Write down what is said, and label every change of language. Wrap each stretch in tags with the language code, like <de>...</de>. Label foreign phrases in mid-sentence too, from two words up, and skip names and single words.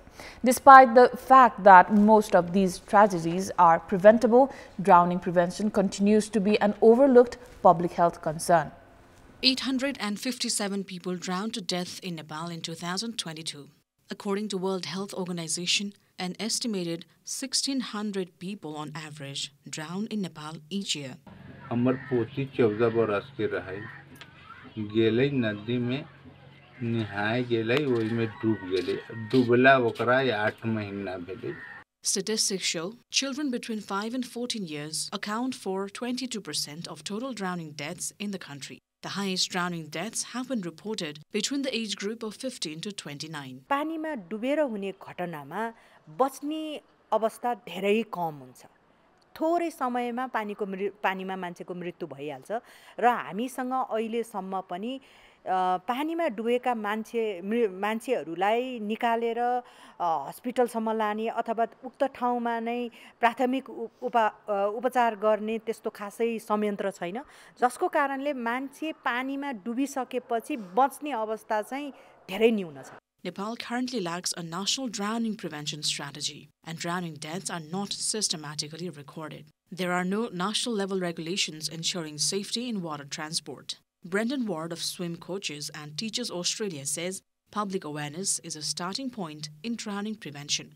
<en>Despite the fact that most of these tragedies are preventable, drowning prevention continues to be an overlooked public health concern. 857 people drowned to death in Nepal in 2022. According to World Health Organization, an estimated 1,600 people on average drown in Nepal each year.</en> <mai>हमर पोती 14 बरस के रहे गेलै नदी में नहाए गेलै ओइ में डूब गेलै डूबला ओकरा 8 महीना भेलै.</mai> <en>Statistics show children between 5 and 14 years account for 22% of total drowning deaths in the country. The highest drowning deaths have been reported between the age group of 15 to 29.</en> <ne>पानीमा डुबेर हुने घटनामा बच्ने अवस्था धेरै कम हुन्छ. थोरै समयमा पानीमा मान्छेको मृत्यु भइहाल्छ र हामीसँग अहिलेसम्म पनि पानीमा डुबेका मान्छेहरूलाई निकालेर हस्पिटलसम्म लाने अथवा उक्त ठाउँमा नै प्राथमिक उपचार गर्ने त्यस्तो खासै संयन्त्र छैन, जसको कारणले मान्छे पानीमा डुबिसकेपछि बच्ने अवस्था चाहिँ धेरै न्यून छ.</ne> <en>Nepal currently lacks a national drowning prevention strategy, and drowning deaths are not systematically recorded. There are no national level regulations ensuring safety in water transport. Brendan Ward of Swim Coaches and Teachers Australia says public awareness is a starting point in drowning prevention.</en>